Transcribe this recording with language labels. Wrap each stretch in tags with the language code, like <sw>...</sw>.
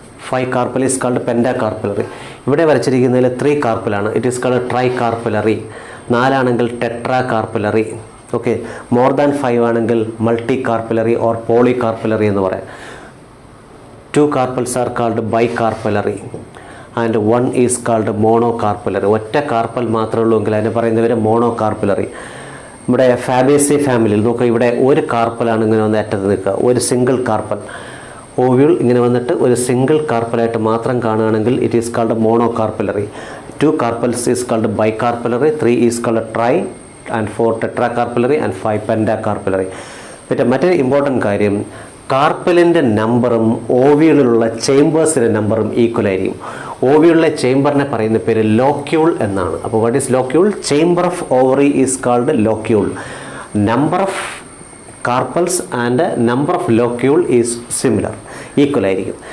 <en>5 carpel is called pentacarpellary.</en> <ml>ഇവിടെ വരച്ചിരിക്കുന്നതിൽ 3 കാർപ്പലാണ്,</ml> <en>It is called tricarpellary. 4 ആണെങ്കിൽ tetracarpellary. Okay, more than 5 ആണെങ്കിൽ multicarpellary or polycarpellary എന്ന് പറയാം. 2 carpels are called bicarpellary and 1 is called monocarpellary.</en> <ml>ഒറ്റ carpal മാത്രമേ ഉള്ളൂ എങ്കിൽ അതിനെ പറയുന്നവരെ മോണോകാർപ്പലറി. ഇവിടെ ഫാബേസി ഫാമിലിയിൽ നോക്കുക, ഇവിടെ ഒരു കാർപ്പലാണ് ഇങ്ങനെ വന്ന് അറ്റത്ത് നിൽക്കുക, ഒരു സിംഗിൾ കാർപ്പൽ. ഓവ്യൂൾ ഇങ്ങനെ വന്നിട്ട് ഒരു സിംഗിൾ കാർപ്പലായിട്ട് മാത്രം കാണുകയാണെങ്കിൽ</ml> <en>It is called monocarpellary. 2 carpels is called bicarpellary, 3 is called tri and 4 tetracarpellary and 5 pentacarpellary.</en> <ml>മറ്റൊരു ഇമ്പോർട്ടൻറ്റ് കാര്യം, കാർപ്പലിൻ്റെ നമ്പറും ഓവ്യൂളിലുള്ള ചേമ്പേഴ്സിൻ്റെ നമ്പറും ഈക്വൽ ആയിരിക്കും. ഓവ്യൂളിലെ ചേമ്പറിനെ പറയുന്ന പേര് ലോക്യൂൾ എന്നാണ്. അപ്പോൾ</ml> <en>What is locule? Chamber of ovary is called locule. Number of carpels and number of locule is similar,</en> <ml>equal ആയിരിക്കും.</ml>